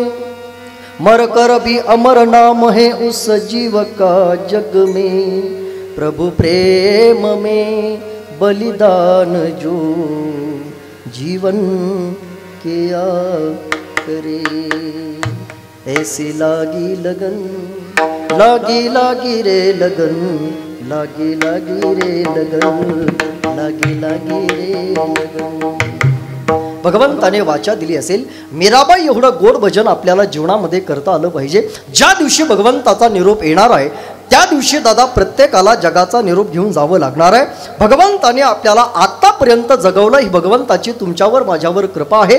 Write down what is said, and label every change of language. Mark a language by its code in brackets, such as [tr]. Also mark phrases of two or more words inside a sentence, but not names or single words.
[hi] मर कर भी अमर नाम है उस जीव का जग में, प्रभु प्रेम में बलिदान जो जीवन किया करे. ऐसी लागी लगन, लागी लागी रे लगन, लागी लागी रे लगन, लागी लागी रे लगन. [mr] भगवंताने वाचा दिली असेल, मीराबाई एवढं गोड भजन आपल्याला जीवनामध्ये करता आलं पाहिजे. ज्या दिवशी भगवंताचा निरोप येणार आहे त्या दिवशी दादा प्रत्येकाला जगाचा निरोप घेऊन जावं लागणार आहे. भगवंताने आपल्याला आत्तापर्यंत जगवलं, ही भगवंताची तुमच्यावर माझ्यावर कृपा आहे.